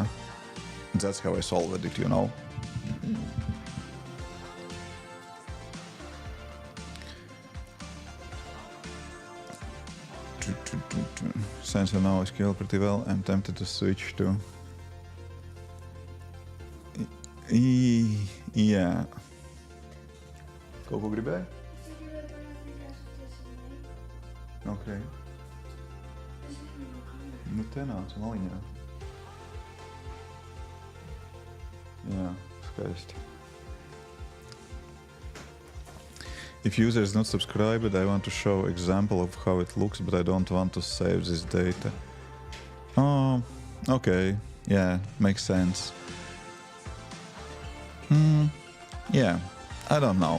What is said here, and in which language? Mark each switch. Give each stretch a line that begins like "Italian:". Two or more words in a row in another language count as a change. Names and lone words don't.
English: That's how I solved it, you know. Since I know SQL pretty well, I'm tempted to switch to... Yeah.
Latvian: Koliko gribēji? Okay. Nu te nāc maliņā. Jā, skaisti.
English: If user is not subscribed, I want to show example of how it looks, but I don't want to save this data. Oh, okay. Yeah, makes sense. Yeah, I don't know.